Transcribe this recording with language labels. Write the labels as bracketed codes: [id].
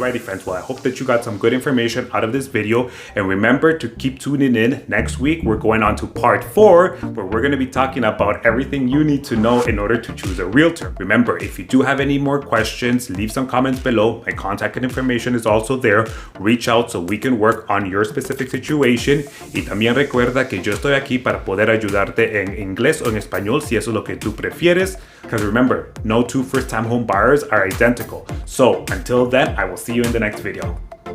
[en] Alrighty friends, well I hope that you got some good information out of this video, and remember to keep tuning in. Next week we're going on to part 4, where we're going to be talking about everything you need to know in order to choose a realtor. Remember, if you do have any more questions, leave some comments below. My contact information is also there. Reach out so we can work on your specific situation, [es] y también recuerda que yo estoy aquí para poder ayudarte en inglés o en español si eso es lo que tú prefieres. [en] Because remember, no two first-time home buyers are identical. So until then, I will see you in the next video.